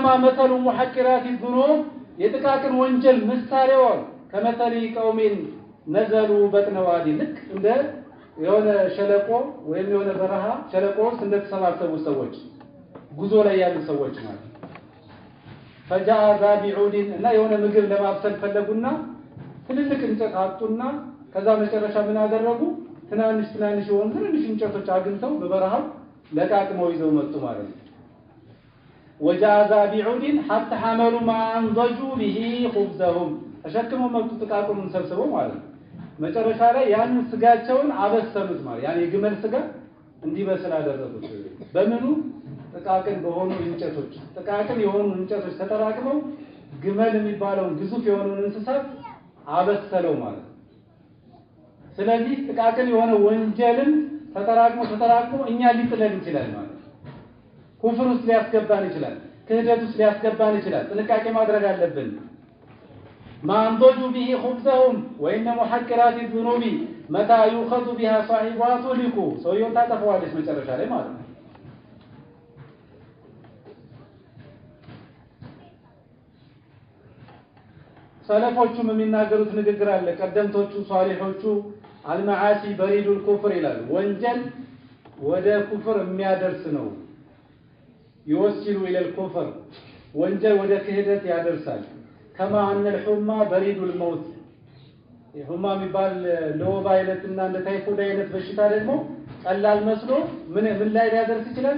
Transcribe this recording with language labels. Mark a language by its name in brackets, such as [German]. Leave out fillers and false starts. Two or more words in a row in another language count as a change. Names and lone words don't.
[Arabic] مثل محقرات الذنوب [Amharic] የጥቃቅን ወንጀል ምሳሌው [Arabic] كمثل قوم نزلوا بطن وادي [Amharic] ልክ እንደ የሆነ ሸለቆ ወይም የሆነ በረሃ ሸለቆ ውስጥ እንደተሰባሰቡ ሰዎች ጉዞ ላይ ያሉ ሰዎች ማለት [Arabic] فجاء ذا بعود [Amharic] እና የሆነ ምግብ ለማብሰል ፈለጉና ትልልቅ እንጨት አጡና ከዛ መጨረሻ ምን አደረጉ? ትናንሽ የሆኑ ትንንሽ እንጨቶች አግኝተው በበረሃው ለቃቅመው ይዘው መጡ ማለት ነው። [Arabic] وجاء ذا بعود حتى حملوا ما انضجوا به خبزهم [Amharic] ተሸክመው መጡ ጥቃቁን ሰብስበው ማለት ነው። መጨረሻ ላይ ያንን ስጋቸውን አበሰሉት ማለት ያኔ የግመል ስጋ እንዲበስል አደረጉት። በምኑ? ጥቃቅን በሆኑ እንጨቶች ጥቃቅን የሆኑ እንጨቶች ተጠራቅመው ግመል የሚባለው ግዙፍ የሆነውን እንስሳት አበሰለው ማለት ነው። ስለዚህ ጥቃቅን የሆነ ወንጀልን ተጠራቅሞ እኛ ሊጥለን ይችላል ማለት ነው። ኩፍር ውስጥ ሊያስገባን ይችላል፣ ክህደት ውስጥ ሊያስገባን ይችላል። ጥንቃቄ ማድረግ አለብን። [Arabic] ما أنضجوا به خبزهم وإن محقرات الذنوب متى يؤخذ بها صاحبها تهلك [Amharic] ሰውየው ታጠፋዋለች መጨረሻ ላይ ማለት ነው። ሰለፎቹም የሚናገሩት ንግግር አለ። ቀደምቶቹ ሷሊሖቹ [Arabic] المعاصي بريد الكفر [Amharic] ይላሉ። ወንጀል ወደ ኩፍር የሚያደርስ ነው። [Arabic] يوصل إلى الكفر [Amharic] ወንጀል ወደ ክህደት ያደርሳል። [Arabic] كما أن الحمى بريد الموت [Amharic] ሑማ የሚባል ለወባ አይነትና እንደ ታይፎይድ አይነት በሽታ ደግሞ ቀላል መስሎ ምን ላይ ሊያደርስ ይችላል?